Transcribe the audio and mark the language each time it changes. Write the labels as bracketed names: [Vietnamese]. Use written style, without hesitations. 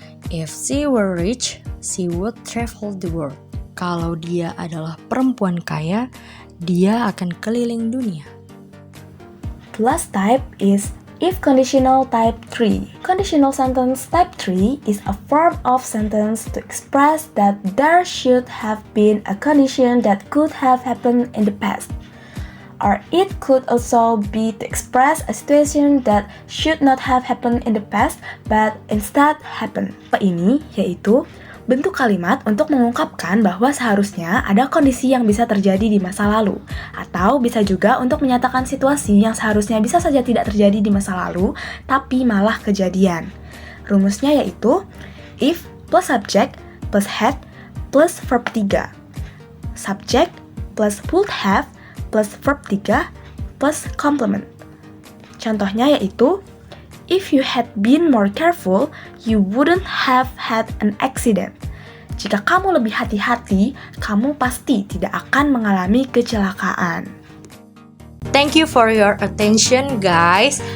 [English] If she were rich, she would travel the world. [Indonesian] Kalau dia adalah perempuan kaya, dia akan keliling dunia. [English] The last type is if conditional type 3. Conditional sentence type 3 is a form of sentence to express that there should have been a condition that could have happened in the past. Or it could also be to express a situation that should not have happened in the past but instead happened. [Indonesian] Ini yaitu bentuk kalimat untuk mengungkapkan bahwa seharusnya ada kondisi yang bisa terjadi di masa lalu, atau bisa juga untuk menyatakan situasi yang seharusnya bisa saja tidak terjadi di masa lalu tapi malah kejadian. Rumusnya yaitu if plus subject plus had plus verb 3, subject plus would have plus verb 3 plus complement. Contohnya yaitu, [English] if you had been more careful, you wouldn't have had an accident. [Indonesian] Jika kamu lebih hati-hati, kamu pasti tidak akan mengalami kecelakaan. [English] Thank you for your attention, guys.